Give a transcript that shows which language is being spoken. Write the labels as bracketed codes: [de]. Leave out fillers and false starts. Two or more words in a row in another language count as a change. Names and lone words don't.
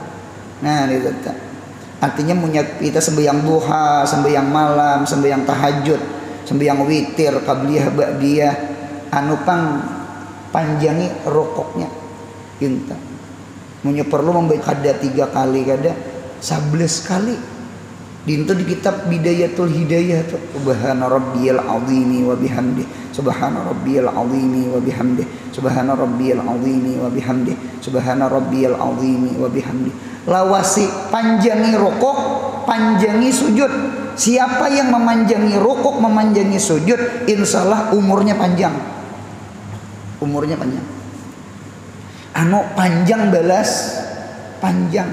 [bjn] Nah itu artinya punya kita sembahyang duha, sembahyang malam, sembahyang tahajud, sembahyang witir, [ar] قبلية بعدية, [bjn] anu pang panjangi rokoknya kita. Punya perlu membaca kada 3 kali kada 11 kali. Dintu di kitab Bidayatul Hidayah tuh [ar] سبحان ربي العظيم وبحمده سبحان ربي العظيم وبحمده سبحان ربي العظيم وبحمده سبحان ربي العظيم وبحمده. [bjn] Lawasi panjangi rukuk, panjangi sujud. Siapa yang memanjangi rukuk, memanjangi sujud, insyaallah umurnya panjang. Umurnya panjang. Anu panjang balas panjang.